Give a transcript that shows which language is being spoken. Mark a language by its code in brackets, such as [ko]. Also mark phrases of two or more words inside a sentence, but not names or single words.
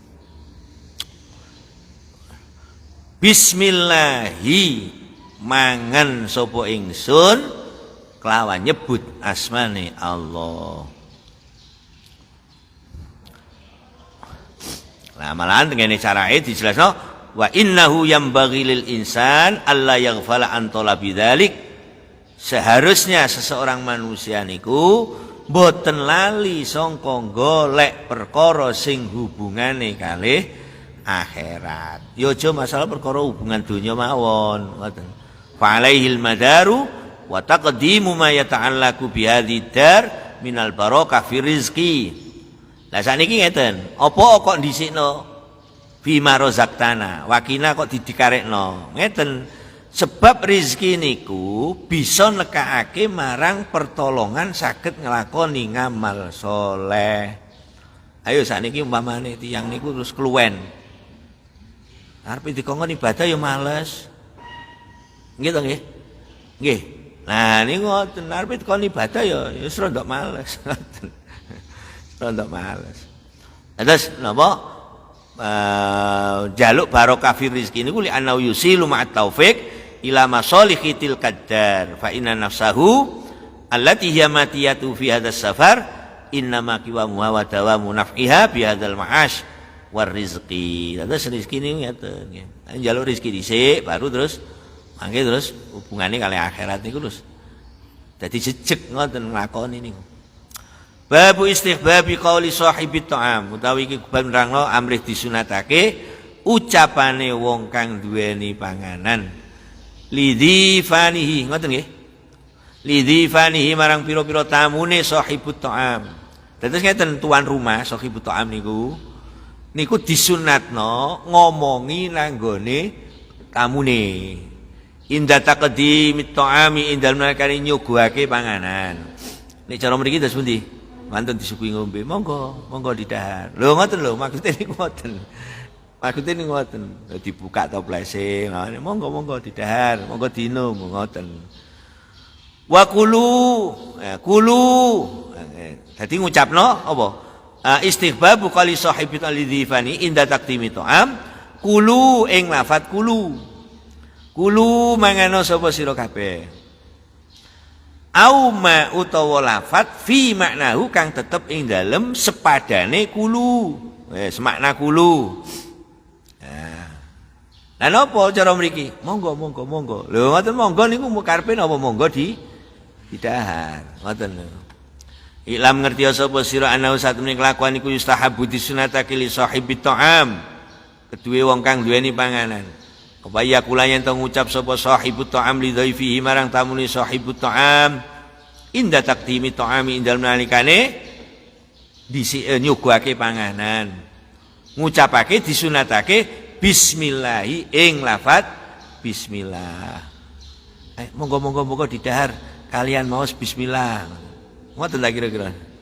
[jv] Bismillahi mangan sapa ingsun kelawan nyebut asmane Allah. Nah, malahan tengene carae dijelasno [ar] وإنه ينبغي للإنسان ألا يغفل عن طلب ذلك. [jv] Seharusnya seseorang manusia niku boten lali sangka golek perkara sing hubungane kalih akhirat. Ya aja masalah perkara hubungan donya mawon, ngoten. [ar] فعليه المدار وتقديم ما يتعلق بهذه الدار من البركة في الرزق. [jv] Lah sakniki ngeten, apa kok dhisikno [ar] بما رزقتنا, [jv] wakina kok didikarekno. Ngeten, sebab rezeki niku bisa nekakake marang pertolongan saged nglakoni ngamal soleh. Ayo sakniki umpamane tiyang niku terus keluwen. Arep dikongkon ibadah ya males. Nggih to nggih? Nggih. Nah niku ngoten, arep dikongkon ibadah ya wis rada males. Rada males. Terus napa? Jaluk barokah [ar] في الرزق niku لأنه يوصل مع التوفيق إلى مصالح تلك الدار فإن نفسه التي هي مطيته في هذا السفر إنما قوامه ودوامه نفعها بهذا المعاش والرزق. [jv] Terus rezeki niku ngeten nggih. Njaluk rezeki dhisik baru terus mangke terus hubungane kali akhirat niku terus dadi jejeg ngoten nglakoni niku. [ar] باب استحباب قول صاحب الطعام, [jv] utawi iki bab nerangno amrih disunatake ucapane wong kang duweni panganan. [ar] لضيفانه, [jv] ngoten nggih. [ar] لضيفانه [jv] marang pira-pira tamune [ar] صاحب الطعام. [jv] Terus ngeten tuan rumah [ar] صاحب الطعام [jv] niku disunatno ngomongi nanggone tamune. [ar] عند تقديم الطعام عند [jv] nalikane nyuguhake panganan. Nek cara mriki terus pundi? Mantun disuguhi ngombe, monggo didahar. Lho ngoten lho, maksude niku ngoten. Maksude niku ngoten. Dibuka toplese, monggo didahar, monggo dinum ngoten. [ar] وكلوا. [jv] Dadi ngucapno apa? [ar] استحباب قال صاحب الضيفان عند تقديم طعام. [jv] Kulu ing lafat kulu. Kulu mangano sapa sira kabeh. [ar] أو ما [jv] utawa lafat [ar] في معناه [jv] kang tetep ing dalem sepadane kulu. Semakna kulu. Lah napa cara mriki? Monggo. Lho ngoten monggo niku karepe napa monggo didahar. Ngoten lho. Iklam ngerti sapa sira ana satune kelakuan iku yustahabu disunatake [ar] لصاحب الطعام. [jv] Keduwe wong kang duweni panganan. Kebaya kula yen to ngucap sapa [ar] صاحب الطعام لضيفه [jv] marang tamune [ar] صاحب الطعام عند تقديم الطعام عند [jv] nalikane nyuguhake panganan. Ngucapake disunatake bismillahi ing lafat bismillah. Monggo didahar kalian maos bismillah. Ngoten ta kira-kira.